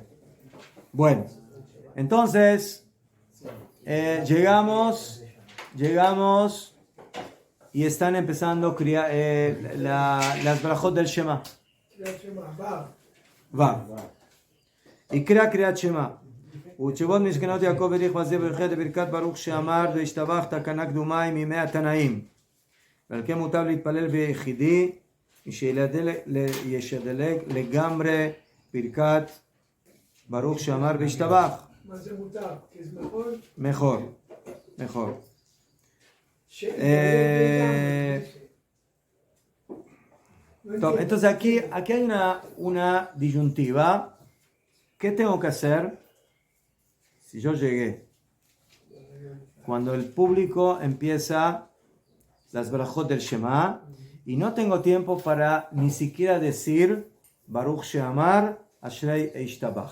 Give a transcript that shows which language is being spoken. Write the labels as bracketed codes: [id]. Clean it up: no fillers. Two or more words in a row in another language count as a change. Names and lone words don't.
[es] Bueno, entonces llegamos y están empezando las brajot del Shema. Kriyat Shema, Vav. Va. Y crea Kriyat Shema. [he] ותשובות משכנות יעקב הליך מזה ברכת ברכת ברוך שאמר והשתבחת תקנה קדומה היא מימי התנאים. ועל כן מוטב להתפלל ביחידי, שישדלג לגמרי ברכת ברוך שאמר והשתבח. מה זה מותר? כי זה נכון? [es] Mejor. Entonces aquí hay una disyuntiva. ¿Qué tengo que hacer si yo llegué? Cuando el público empieza las brajot del Shema y no tengo tiempo para ni siquiera decir Baruch She'amar Ashrei Eishtabach.